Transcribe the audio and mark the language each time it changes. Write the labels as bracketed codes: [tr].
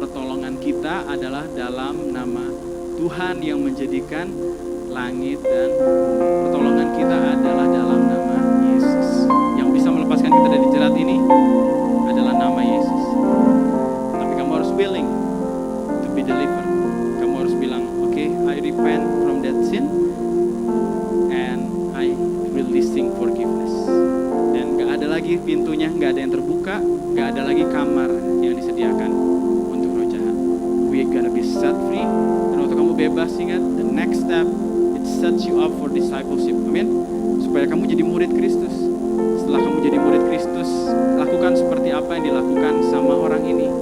[id] Pertolongan kita adalah dalam nama Tuhan yang menjadikan langit dan bumi. Pertolongan kita adalah dalam nama Yesus. Yang bisa melepaskan kita dari jerat ini adalah nama Yesus. Tapi kamu harus [en] willing to be delivered. [id] Kamu harus bilang, [en] okay, I repent from that sin and I releasing forgiveness. [id] Dan gak ada lagi pintunya, gak ada yang terbuka, gak ada lagi kamar yang disediakan untuk roh jahat. [en] We gonna be set free. [id] Dan waktu kamu bebas, ingat, [en] the next step, it sets you up for discipleship, amin. [id] Supaya kamu jadi murid Kristus. Setelah kamu jadi murid Kristus, lakukan seperti apa yang dilakukan sama orang ini.